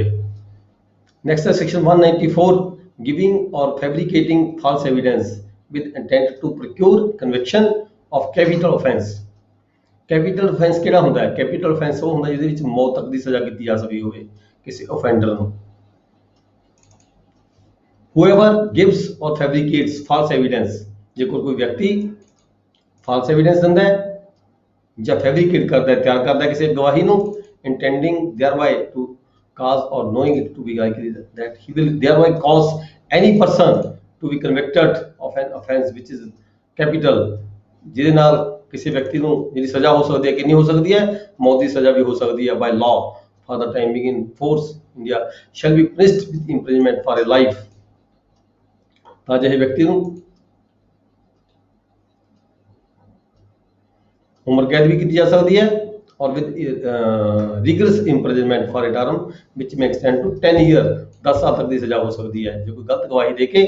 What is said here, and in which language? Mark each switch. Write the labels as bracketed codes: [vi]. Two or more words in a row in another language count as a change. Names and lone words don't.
[en] ਨੈਕਸਟ ਹੈ section 194 giving or fabricating false evidence with intent to procure conviction of capital offence. capital offence [pa] ਕਿਹੜਾ ਹੁੰਦਾ ਹੈ? [en] capital offence [pa] ਉਹ ਹੁੰਦਾ ਜਿਹਦੇ ਵਿੱਚ ਮੌਤ ਤੱਕ ਦੀ ਸਜ਼ਾ ਕੀਤੀ ਜਾ ਸਕਦੀ ਹੋਵੇ ਕਿਸੇ ਆਫੈਂਡਰ ਨੂੰ। [en] whoever gives or fabricates false evidence, [pa] ਜੇ ਕੋਈ ਵਿਅਕਤੀ [en] false evidence [pa] ਦਿੰਦਾ ਹੈ ਜਾਂ fabricate ਕਰਦਾ ਹੈ, ਤਿਆਰ ਕਰਦਾ ਹੈ ਕਿਸੇ ਗਵਾਹੀ ਨੂੰ, [en] intending thereby to cause or knowing it to be likely that he will thereby cause any person to be convicted of an offense which is capital, [pa] ਜਿਹਦੇ ਨਾਲ ਕਿਸੇ ਵਿਅਕਤੀ ਨੂੰ ਜਿਹੜੀ ਸਜ਼ਾ ਹੋ ਸਕਦੀ ਹੈ ਕਿੰਨੀ ਹੋ ਸਕਦੀ ਹੈ? ਮੌਤ ਦੀ ਸਜ਼ਾ ਵੀ ਹੋ ਸਕਦੀ ਹੈ [en] by law for the time being in force India shall be punished with imprisonment for a life। [pa] ਤਾਂ ਅਜਿਹੇ ਵਿਅਕਤੀ ਨੂੰ ਉਮਰ ਕੈਦ ਵੀ ਕੀਤੀ ਜਾ ਸਕਦੀ ਹੈ [en] or with rigorous imprisonment for a term which may extend to 10 year, [pa] 10 ਸਾਲ ਤੱਕ ਦੀ ਸਜ਼ਾ ਹੋ ਸਕਦੀ ਹੈ ਜੇ ਕੋਈ ਗਲਤ ਗਵਾਹੀ ਦੇ ਕੇ।